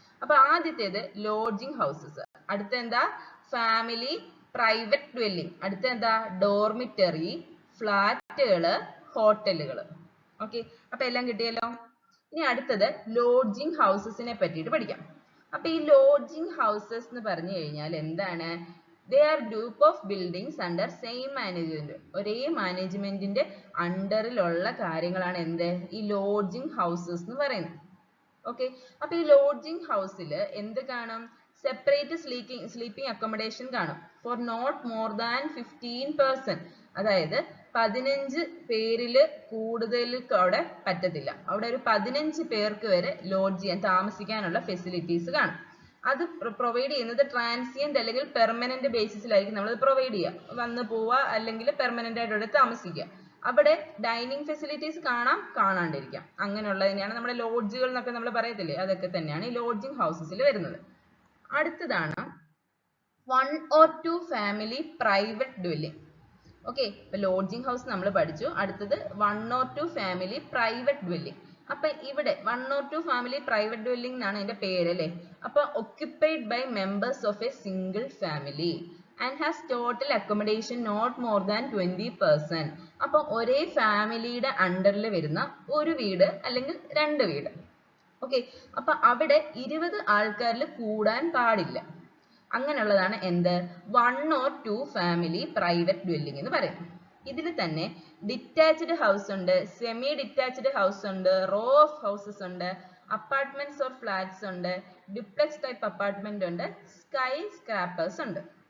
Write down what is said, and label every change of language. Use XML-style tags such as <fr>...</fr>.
<ml>അപ്പൊ ആദ്യത്തേത് lodging houses, അടുത്ത എന്താ? ഫാമിലി പ്രൈവറ്റ് ഡ്വെല്ലിംഗ്, അടുത്ത എന്താ? ഡോർമിറ്ററി, ഫ്ലാറ്റുകള്, ഹോട്ടലുകള്. ഓക്കെ, അപ്പൊ എല്ലാം കിട്ടിയല്ലോ. ഇനി അടുത്തത് ലോഡ്ജിങ് ഹൗസസിനെ പറ്റിയിട്ട് പഠിക്കാം. അപ്പൊ ഈ ലോഡ്ജിങ് ഹൗസസ് എന്ന് പറഞ്ഞു കഴിഞ്ഞാൽ എന്താണ്?</ml> <en>They are group of buildings under same management.</en> <ml>ഒരേ മാനേജ്മെന്റിന്റെ അണ്ടറിലുള്ള കാര്യങ്ങളാണ് എന്ത്? ഈ ലോഡ്ജിങ് ഹൗസസ് എന്ന് പറയുന്നത്. ഓക്കെ, അപ്പൊ ഈ ലോഡ്ജിങ് ഹൗസിൽ എന്ത് കാണും?</ml> <en>separate sleeping accommodation</en> <ml>കാണും</ml> <en>For not more than 15 person.</en> <ml>അതായത് 15 പേരിൽ കൂടുതൽ അവിടെ പറ്റത്തില്ല. അവിടെ ഒരു 15 പേർക്ക് വരെ ലോഡ്ജ് ചെയ്യാൻ, താമസിക്കാനുള്ള ഫെസിലിറ്റീസ് കാണും. അത് പ്രൊവൈഡ് ചെയ്യുന്നത് ട്രാൻസിയന്റ് അല്ലെങ്കിൽ പെർമനന്റ് ബേസിസിലായിരിക്കും നമ്മൾ പ്രൊവൈഡ് ചെയ്യുക. വന്ന് പോവുക അല്ലെങ്കിൽ പെർമനന്റ് ആയിട്ട് അവിടെ താമസിക്കുക. അവിടെ ഡൈനിങ് ഫെസിലിറ്റീസ് കാണാം, കാണാണ്ടിരിക്കാം. അങ്ങനെയുള്ളതിനെയാണ് നമ്മുടെ ലോഡ്ജുകൾ എന്നൊക്കെ നമ്മൾ പറയത്തില്ലേ, അതൊക്കെ തന്നെയാണ് ഈ ലോഡ്ജിങ് ഹൗസസിൽ വരുന്നത്. അടുത്തതാണ്</ml> <en>1 or 2 family private dwelling.</en> <ml>Okay, ഇപ്പൊ ലോഡ്ജിങ് ഹൗസ് നമ്മൾ പഠിച്ചു.</ml> <en>അടുത്തത് 1 or 2 family private dwelling.</en> <ml>അപ്പൊ ഇവിടെ 1 or 2 family private dwelling എന്നാണ് അതിന്റെ പേര് അല്ലേ.</ml> <en>അപ്പൊ occupied by members of a single family and has total accommodation not more than 20%.</en> <ml>അപ്പൊ ഒരേ ഫാമിലിയുടെ അണ്ടറിൽ വരുന്ന ഒരു വീട് അല്ലെങ്കിൽ രണ്ട് വീട്. ഓക്കെ, അപ്പൊ അവിടെ 20 ആൾക്കാരിൽ കൂടാൻ പാടില്ല. അങ്ങനെയുള്ളതാണ് എന്ത് 1 or 2 family private dwelling എന്ന് പറയുന്നത്. ഇതിൽ തന്നെ ഡിറ്റാച്ച്ഡ് ഹൗസ് ഉണ്ട്, സെമി ഡിറ്റാച്ച്ഡ് ഹൗസ് ഉണ്ട്, റോ ഓഫ് ഹൗസസ് ഉണ്ട്, അപ്പാർട്ട്മെന്റ്സ് ഓർ ഫ്ലാറ്റ്സ് ഉണ്ട്, ഡ്യൂപ്ലെക്സ് ടൈപ്പ് അപ്പാർട്ട്മെന്റ് ഉണ്ട്, സ്കൈ സ്ക്രാപ്പേഴ്സ് ഉണ്ട്.</ml>